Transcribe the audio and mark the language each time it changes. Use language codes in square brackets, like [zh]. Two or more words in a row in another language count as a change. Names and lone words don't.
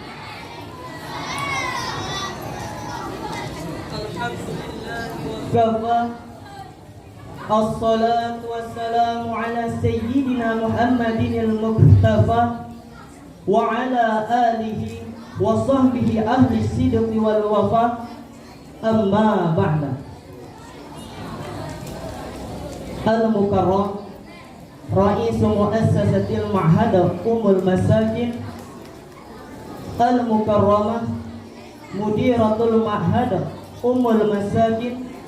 [ar] الحمد لله والصلاة والسلام على سيدنا محمد المقتفى وعلى آله وصحبه أهل الصدق والوفا. أما بعد. المكرم رئيس مؤسسة المعهد أم المساكين المكرمة مديرة المعهد أم المساكين